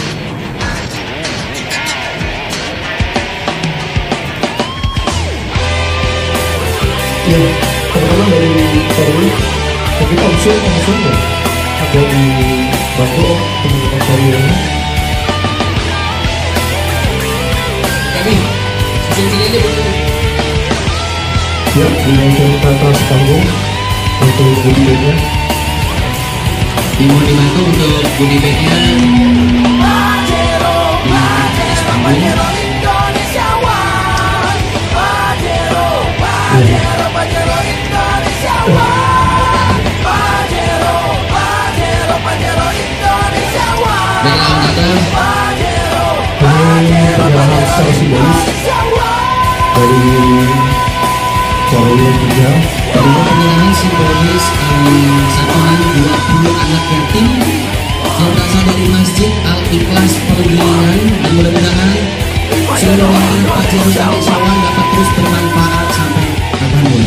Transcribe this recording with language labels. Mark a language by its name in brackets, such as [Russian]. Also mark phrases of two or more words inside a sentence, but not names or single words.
[Indonesian] Ya, teman-teman dari Korwil, mungkin Om Sun ya, ada di bantu teman-teman Korwil ini. Ya, di atas panggung untuk [English] goodie bag- [Indonesian] nya. Dimohon dibantu untuk [English] goodie bag- [Indonesian] nya. Pak Jero Indonesiawan. Pak Jero Indonesiawan. Pak Jero Indonesiawan. Baiklah, Om Tante. Ini perjalanan secara simbolis dari Korwil 3. Perjalanan simbolis santunan 20 anak yatim yang berasal dari Masjid Al-Ikhlas Pergilingan, dan mudah-mudahan seluruh warga Pak Jero Indonesiawan dapat terus bermanfaat sampai kapanpun.